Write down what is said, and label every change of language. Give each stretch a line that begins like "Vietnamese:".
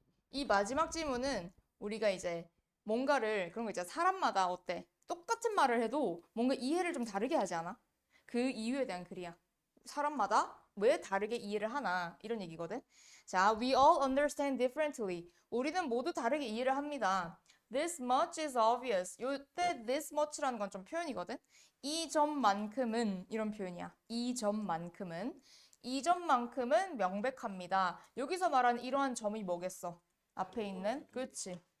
Korean: 이 마지막 질문은 우리가 이제 뭔가를, 그런 거 있잖아. 사람마다 어때? 똑같은 말을 해도 뭔가 이해를 좀 다르게 하지 않아? 그 이유에 대한 글이야. 사람마다 왜 다르게 이해를 하나, 이런 얘기거든.
English: 자, we all understand differently.
Korean: 우리는 모두 다르게 이해를 합니다.
English: This much is obvious.
Korean: 요때 this much라는 건 좀 표현이거든. 이 점만큼은, 이런 표현이야. 이 점만큼은. 이 점만큼은 명백합니다. 여기서 말하는 이러한 점이 뭐겠어? 앞에 있는, 그렇지.